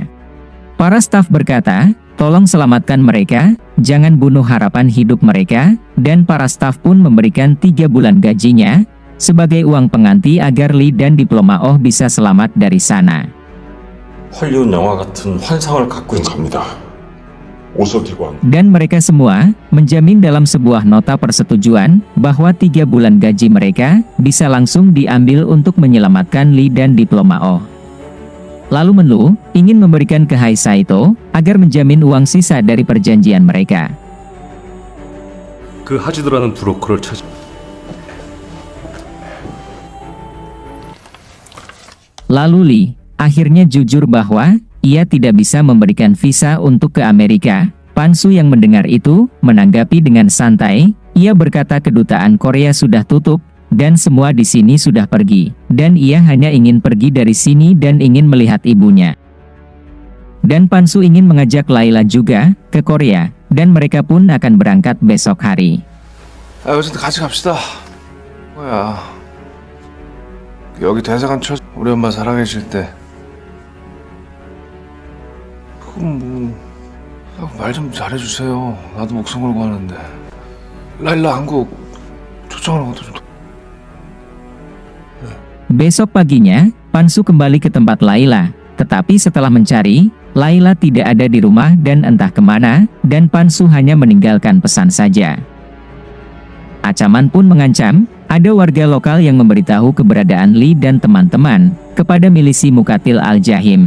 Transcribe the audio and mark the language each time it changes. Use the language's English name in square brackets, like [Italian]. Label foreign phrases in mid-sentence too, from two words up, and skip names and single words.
[Indonesian] Para staf berkata, tolong selamatkan mereka, jangan bunuh harapan hidup mereka, dan para staf pun memberikan 3 bulan gajinya, sebagai uang pengganti agar Lee dan diploma Oh bisa selamat dari sana. [Korean] 헐리우드 영화 같은 환상을 갖고 있는 겁니다. [Indonesian] Dan mereka semua menjamin dalam sebuah nota persetujuan bahwa 3 bulan gaji mereka bisa langsung diambil untuk menyelamatkan Lee dan diploma Oh. Lalu Menlu ingin memberikan ke Hai Saito agar menjamin uang sisa dari perjanjian mereka. [Korean] 그 하지드라는 브로커를 찾아. [Indonesian] Lalu Lee akhirnya jujur bahwa ia tidak bisa memberikan visa untuk ke Amerika. Pansu yang mendengar itu menanggapi dengan santai. Ia berkata kedutaan Korea sudah tutup dan semua di sini sudah pergi, dan ia hanya ingin pergi dari sini dan ingin melihat ibunya. Dan Pansu ingin mengajak Laila juga ke Korea, dan mereka pun akan berangkat besok hari. [Korean] 어쨌든 같이 갑시다. 뭐야? 여기 대사관 쳐. 우리 엄마 살아계실 때. 그럼 말 좀 잘해주세요. 나도 목숨 걸고 하는데. 라일라 한국 초청하는 것도 좀. [Indonesian] Besok paginya, Pansu kembali ke tempat Laila. Tetapi setelah mencari, Laila tidak ada di rumah dan entah kemana, dan Pansu hanya meninggalkan pesan saja. Ancaman pun mengancam, ada warga lokal yang memberitahu keberadaan Lee dan teman-teman kepada milisi Muqatil Al-Jahim.